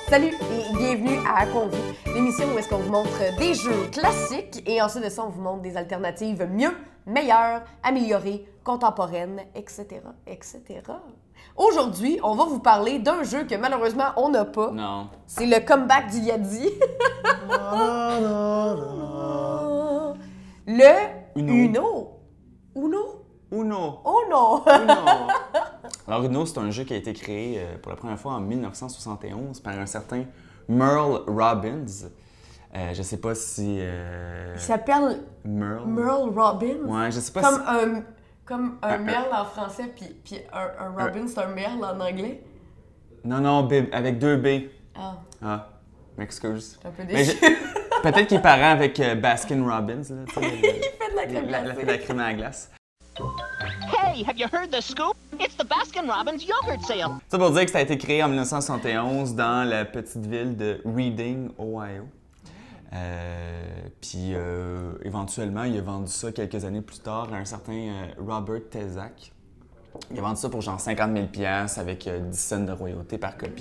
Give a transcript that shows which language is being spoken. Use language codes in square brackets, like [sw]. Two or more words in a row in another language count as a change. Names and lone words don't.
[fr] Salut et bienvenue à Convu, l'émission où est-ce qu'on vous montre des jeux classiques et ensuite de ça, on vous montre des alternatives mieux, meilleures, améliorées, contemporaines, etc., etc. Aujourd'hui, on va vous parler d'un jeu que malheureusement, on n'a pas. Non. C'est le comeback du Yadi. Le Uno. Uno? Uno. Oh non! Uno. Alors Uno, c'est un jeu qui a été créé pour la première fois en 1971 par un certain Merle Robbins. Je sais pas si... Il s'appelle Merle Robbins. Ouais, je sais pas Comme un merle en français, puis un Robin, c'est un merle en anglais. Non, avec deux B. Ah. Ah, m'excuse. Je suis un peu Mais déçue. peut-être qu'il est parent avec Baskin Robbins. Là, tu sais, Il fait de la crème glacée. de la crème à la glace. [en] Hey, have you heard the scoop? It's the Baskin-Robbins yogurt sale. [fr] Ça pour dire que ça a été créé en 1971 dans la petite ville de Reading, Ohio. Puis éventuellement, il a vendu ça quelques années plus tard à un certain Robert Tezak. Il a vendu ça pour genre 50 000 $ avec 10 cents de royauté par copie.